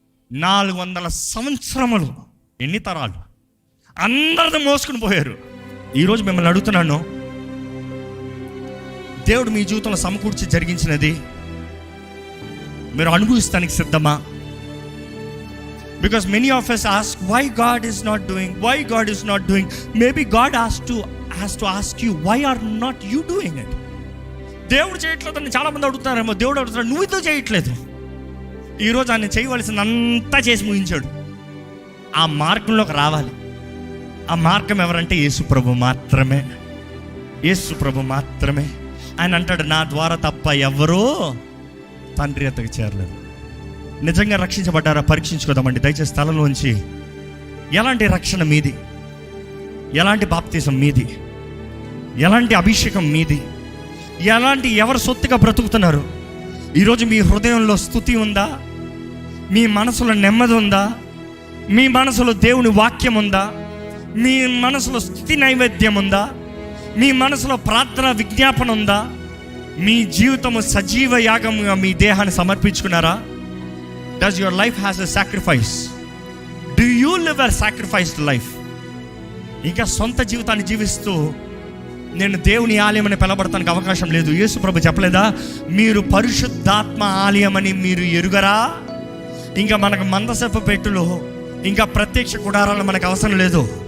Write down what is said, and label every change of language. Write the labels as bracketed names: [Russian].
[Telugu] 400 సంవత్సరములు, ఎన్ని తరాలు అందరిది మోసుకుని పోయారు. ఈరోజు మిమ్మల్ని అడుగుతున్నాను, దేవుడు మీ జీవితంలో సమకూర్చి జరిగించినది మీరు అనుభవిస్తానికి సిద్ధమా? [English] Because many of us ask why God is not doing. Maybe God has to ask you, why are not you doing it? [Telugu] దేవుడు చేయట్లేదని చాలా మంది అడుగుతున్నారేమో. దేవుడు అడుగుతున్నాడు, నువ్వు ఇదో చేయట్లేదు. ఈరోజు ఆయన చేయవలసిందంతా చేసి ముగించాడు. ఆ మార్గంలోకి రావాలి. ఆ మార్గం ఎవరంటే యేసు ప్రభు మాత్రమే. యేసు ప్రభు మాత్రమే. ఆయన అంటాడు, నా ద్వారా తప్ప ఎవరో తండ్రి ఎద్దకు చేరలేదు. నిజంగా రక్షించబడ్డారా? పరీక్షించుకోదామండి దయచేసి స్థలంలోంచి. ఎలాంటి రక్షణ మీది? ఎలాంటి బాప్తిసం మీది? ఎలాంటి అభిషేకం మీది? ఎవరు సొత్తుగా బ్రతుకుతున్నారు? ఈరోజు మీ హృదయంలో స్తుతి ఉందా? మీ మనసులో నెమ్మది ఉందా? మీ మనసులో దేవుని వాక్యం ఉందా? మీ మనసులో స్తుతి నైవేద్యం ఉందా? మీ మనసులో ప్రార్థన విజ్ఞాపన ఉందా? మీ జీవితము సజీవ యాగంగా మీ దేహాన్ని సమర్పించుకున్నారా? [English] Does your life has a sacrifice? Do you live a sacrificed life? [Telugu] ఇంకా సొంత జీవితాన్ని జీవిస్తూ నేను దేవుని ఆలయం అని పిలబడటానికి అవకాశం లేదు. యేసు ప్రభు చెప్పలేదా, మీరు పరిశుద్ధాత్మ ఆలయం అని మీరు ఎరుగరా? ఇంకా మనకు మందసపు పెట్టులు, ఇంకా ప్రత్యక్ష గుడారాలు మనకు అవసరం లేదు.